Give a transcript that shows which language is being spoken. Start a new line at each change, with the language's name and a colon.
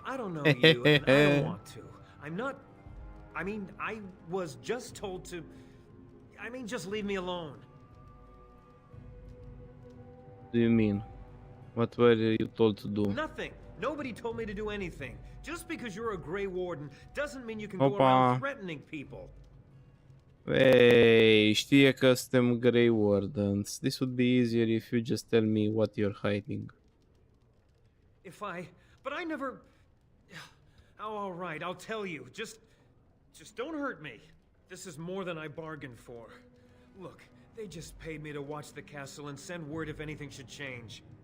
English: I don't know you, and I don't want to. I'm not... I mean, I was just told to... I mean, just leave me alone. What do you mean? What were you told to do? Nothing. Nobody told me to do anything. Just because you're a Grey Warden doesn't mean you can go around threatening people.
Romanian: Hey, știe că suntem Grey Wardens.
English: This would be easier if you just tell me what you're hiding. But I never... Oh, all right, I'll tell you. Just don't hurt me. This is more than I bargained for. Look, they just paid me to watch the castle and send word if anything should change.